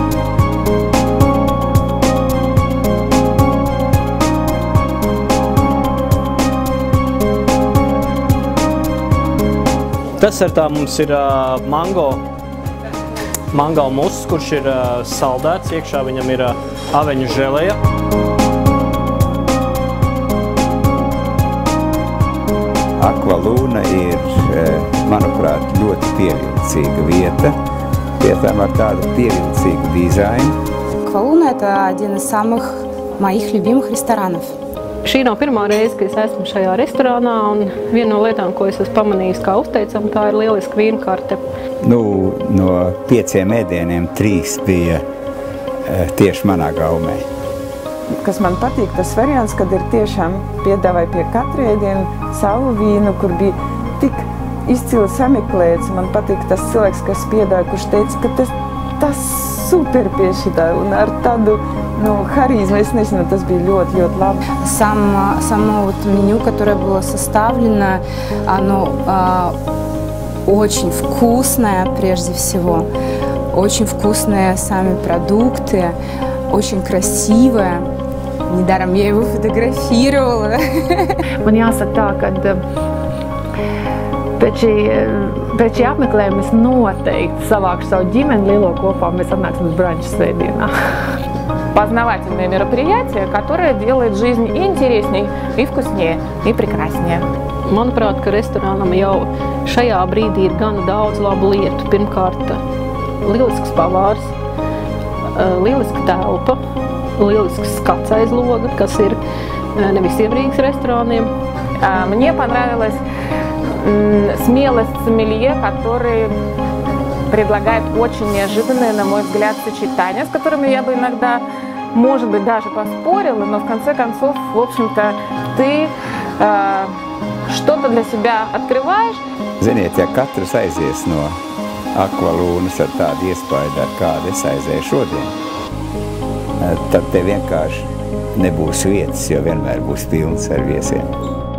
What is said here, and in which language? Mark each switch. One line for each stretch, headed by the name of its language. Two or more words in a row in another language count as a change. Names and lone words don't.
Latvian: Desertā mums ir mango muss, kurš ir saldēts, iekšā viņam ir aveņu želeja. Aqualuna ir, manuprāt, ļoti pievilcīga vieta, pie tam ar tādu pievilcīgu dizainu. Aqualuna –
Russian: это один из самых моих любимых ресторанов.
Latvian: Šī nav pirmā reize, kad es esmu šajā restorānā, un viena no lietām, ko es esmu pamanījis kā uzteicama, tā ir lieliska vīnkarte. No 5 ēdieniem 3 bija tieši manā gaumē. Kas man patīk, tas variants, kad ir tiešām piedāvāja pie katra ēdiena savu vīnu, kur bija tik izcili sameklēts. Man patīk tas cilvēks, kas piedāvāja, kurš teica, ka tas super pie šitā un ar tādu харизму, es nezinu, tas bija ļoti labi.
Russian: Само меню, которое было составлено, оно очень вкусное прежде всего, очень вкусные сами продукты, очень красивое. Недаром я его фотографировала.
Latvian: Man jāsaka tā, ka pēc šī apmeklējuma es noteikti savākšu savu ģimeni lielo kopā, mēs atnāksim uz branču svētdienā.
Russian: Познавательное мероприятие, которое делает жизнь и интересней, и вкуснее, и прекраснее.
Latvian: Manuprāt, ka restorānam jau šajā brīdī ir gana daudz labu lietu. Pirmkārt, lielisks pavārs, lieliska telpa, lielisks skats aiz loga, kas ir ne visiem Rīgas restorāniem.
Russian: Мне понравилась смелость сомелье, который предлагает очень неожиданные, на мой взгляд, сочетания, с которыми я бы иногда, может быть, даже поспорила, но в конце концов, в общем-то, ты что-то для себя открываешь.
Latvian: Ziniet, ja katrs aizies no Aqualūnas ar tādu iespaidu, ar kādu es aizēju šodien, tad te vienkārši nebūs vietas, jo vienmēr būs pilns ar viesiem.